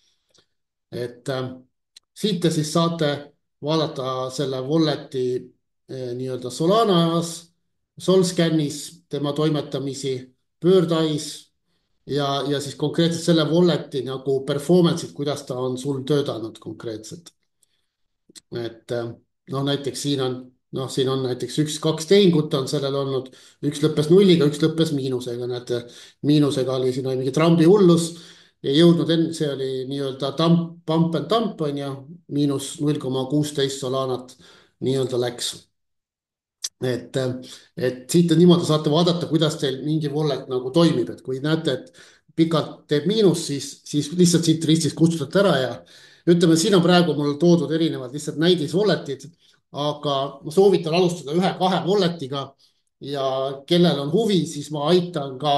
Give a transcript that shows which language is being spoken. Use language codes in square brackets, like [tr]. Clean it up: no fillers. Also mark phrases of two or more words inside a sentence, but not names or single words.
[et] et siit te siis saate vaadata selle wallet'i nii-öelda Solanas, Solscanis tema toimetamisi, Birdice ja siis konkreetselt selle wallet'i nagu performance'id, kuidas ta on sul töötanud konkreetselt. et noh, näiteks siin on näiteks 1-2 tehingut on sellel olnud, üks lõppes nulliga, üks lõppes miinusega, näete, miinusega oli siin mingi Trumpi hullus. ei jõudnud see oli nii-öelda [en] pump and dump [et] on ju, miinus 0,16 Solanat nii-öelda läks. et siit niimoodi saate vaadata, kuidas teil mingi wallet nagu toimib, et kui näete, et pikalt teeb miinus, siis lihtsalt siit ristist kustutate ära ja ütleme, siin on praegu mul toodud erinevad lihtsalt näidis wallet'id, aga ma soovitan alustada 1-2 wallet'iga ja kellel on huvi, siis ma aitan